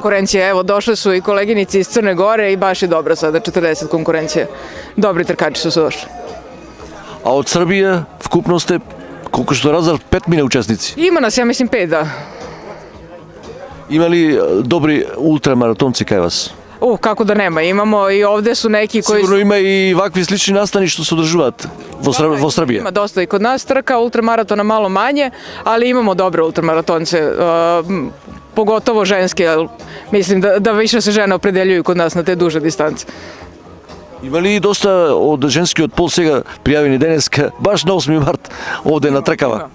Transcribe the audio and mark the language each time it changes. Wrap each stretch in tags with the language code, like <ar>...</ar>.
<sr>Konkurencija, evo, došle su i koleginici iz Crne Gore i baš je dobra sada 40 konkurencije. Dobri trkači su došli.</sr> <mk>А од Србија вкупно сте, колку што разбрав, 5 учесници.</mk> <sr>Ima nas, ja mislim 5, da.</sr> <mk>Има ли добри ултрамаратонци кај вас?</mk> <sr>Kako da nema, imamo i ovde su neki koji...</sr> <mk>Сигурно има и вакви слични настани што се одржуваат во Србија.</mk> <sr>Ima dosta i kod nas trka, ultramaratona malo manje, ali imamo dobre ultramaratonce, pogotovo ženske, mislim da više se žene opredeljuju kod nas na te duže distance.</sr> <mk>Има ли доста од женскиот пол сега пријавени денеска, баш на 8 март, овде на тркава?</mk>